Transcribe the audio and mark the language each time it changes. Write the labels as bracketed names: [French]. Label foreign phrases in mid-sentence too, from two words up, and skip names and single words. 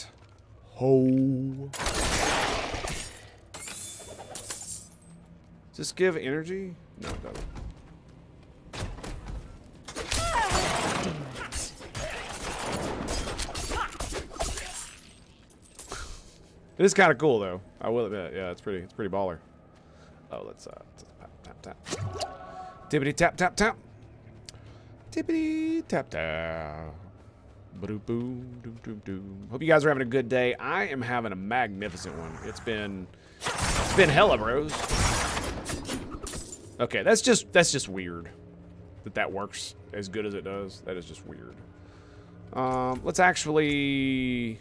[English] Ho. Does this give energy? No, it doesn't. It is kind of cool, though. I will admit. Yeah, it's pretty baller. Oh, let's tap tap. Tippity tap tap tap. Tippity tap tap. Hope you guys are having a good day. I am having a magnificent one. It's been hella, bros. Okay, that's just weird that works as good as it does. That is just weird. Let's actually.